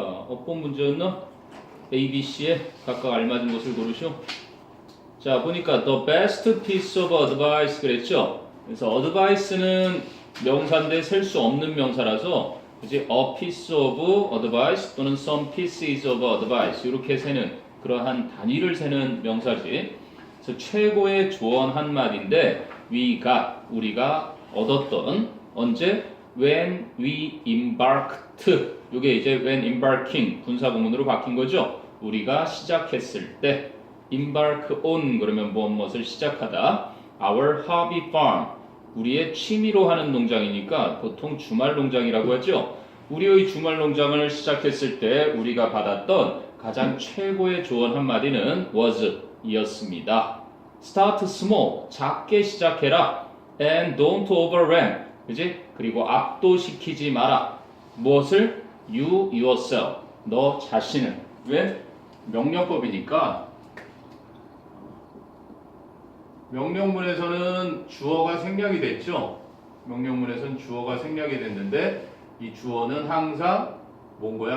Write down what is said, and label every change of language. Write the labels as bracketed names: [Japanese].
[Korean] 어떤 문제였나? A, B, C에 각각 알맞은 것을 고르시오. 자, 보니까 [English] the best piece of advice [Korean] 그랬죠? 그래서 advice는 명사인데 셀 수 없는 명사라서 이제 [English] a piece of advice [Korean] 또는 [English] some pieces of advice [Korean] 이렇게 세는 그러한 단위를 세는 명사지. 그래서 최고의 조언 한마디인데 우리가 얻었던 언제? [English] when we embarked [Korean] 이게 이제 [English] when embarking [Korean] 군사구문으로 바뀐 거죠. 우리가 시작했을 때 [English] embark on [Korean] 그러면 무엇을 시작하다. [English] our hobby farm [Korean] 우리의 취미로 하는 농장이니까 보통 주말 농장이라고 하죠. 우리의 주말 농장을 시작했을 때 우리가 받았던 가장 최고의 조언 한마디는 was 이었습니다. [English] start small [Korean] 작게 시작해라. [English] and don't overrun [Korean] 그지? 그리고 압도시키지 마라. 무엇을? [English] you yourself [Korean] 너 자신을. 왜? 명령법이니까 명령문에서는 주어가 생략이 됐죠. 명령문에서는 주어가 생략이 됐는데 이 주어는 항상 뭔 거야?